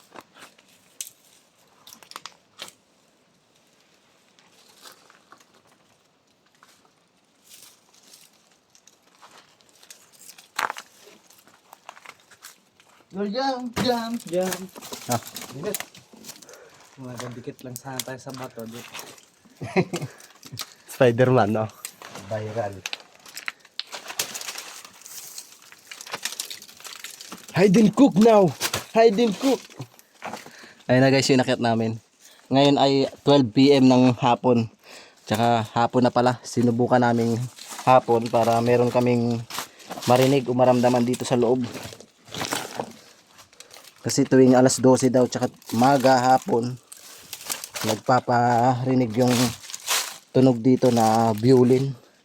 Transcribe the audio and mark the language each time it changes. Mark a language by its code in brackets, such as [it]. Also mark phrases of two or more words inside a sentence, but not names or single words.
[en] Jump, jump, jump. Ah. [tl] Dikit. Dikit lang sana tayo sa bato. Spider-Man, no? Viral. [en] Hide and cook now! Hide and cook! [tl] Ayun na guys yung inakit namin. Ngayon ay 12 PM ng hapon. Tsaka hapon na pala. Sinubukan namin hapon para meron kaming marinig o maramdaman dito sa loob. Kasi tuwing alas 12 daw tsaka maga hapon nagpaparinig yung tunog dito na violin.